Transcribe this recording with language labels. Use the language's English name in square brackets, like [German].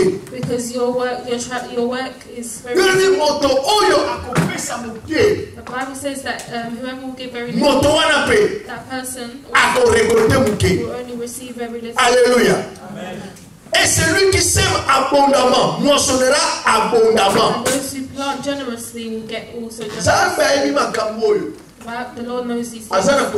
[English] Because your work is very little. The Bible says that whoever will give very little, that person will only receive very little. [French] Alléluia. Et celui qui sème abondamment moissonnera abondamment. [English] And those who plant generously will get also generously. The Lord knows these things.